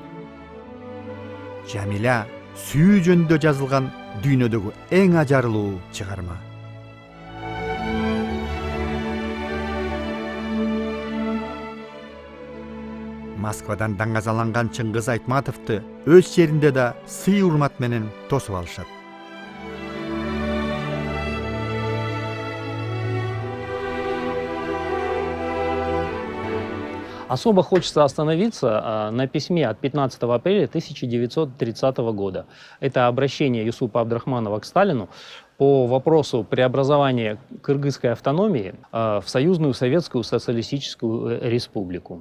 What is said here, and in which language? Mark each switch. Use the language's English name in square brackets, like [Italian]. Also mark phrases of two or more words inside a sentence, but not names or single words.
[Kyrgyz] Жамиля сүйүү жөнүндө жазылган дүйнөдөгү эң ажарлуу чыгарма. Москвадан даңгазаланган Чыңгыз Айтматовду өз жеринде да сый урмат менен тосуп алышат. [Russian] Особо хочется остановиться на письме от 15 апреля 1930 года. Это обращение Юсупа Абдрахманова к Сталину по вопросу преобразования кыргызской автономии в союзную Советскую Социалистическую Республику.